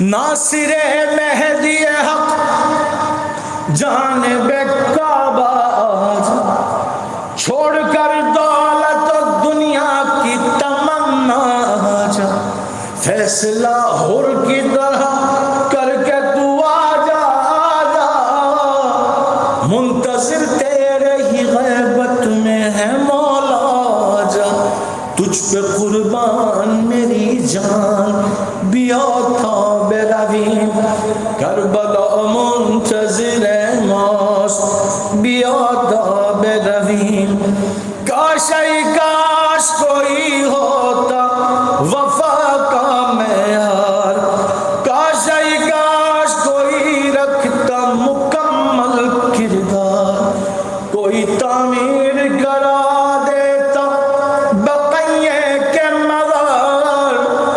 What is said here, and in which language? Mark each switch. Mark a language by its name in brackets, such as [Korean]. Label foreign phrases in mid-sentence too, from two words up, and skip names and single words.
[Urdu] ناصر مہدی حق جانب کعبہ آجا، چھوڑ کر دولت و دنیا کی تمنا آجا، فیصلہ حر کی طرح کر کے تو آجا آجا، منتظر تیرے ہی غیبت میں ہے مولا آجا، تجھ پہ قربان میری جان [Persian] بیا تاب رویم، [Urdu] کربلا منتظر موت [Persian] بیا تاب رویم۔ [Urdu] کاش ای کاش کوئی ہوتا وفا کا معیار، کاش ای کاش کوئی رکھتا مکمل کردار، کوئی تعمیر کرا دیتا بقیے کے مزار،